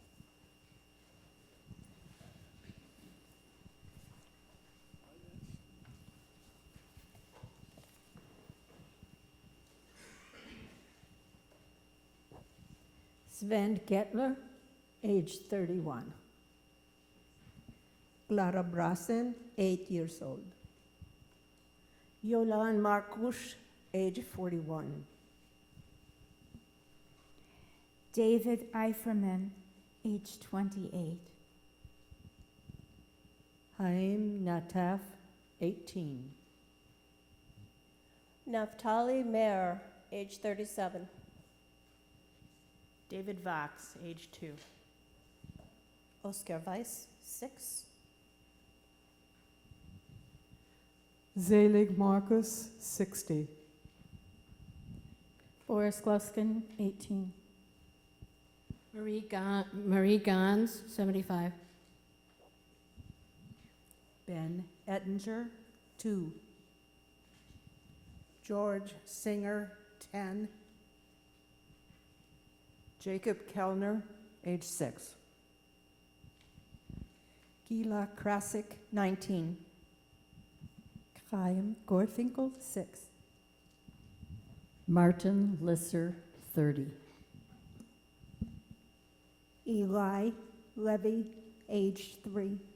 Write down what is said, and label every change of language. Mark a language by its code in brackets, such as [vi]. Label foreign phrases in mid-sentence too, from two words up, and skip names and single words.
[en] Sven Gettler, age 31. Clara Brassen, 8 years old. Yolan Markush, age 41. David Eiferman, age 28. Haim Nataf, 18. Naftali Meir, age 37. David Vox, age 2. Oscar Weiss, 6. Zelig Marcus, 60. Boris Gluskin, 18. Marie Gans, 75. Ben Ettinger, 2. George Singer, 10. Jacob Kellner, age 6. Gila Krasik, 19. Chaim Gorfinkel, 6. Martin Lisser, 30. Eli Levy, age 3.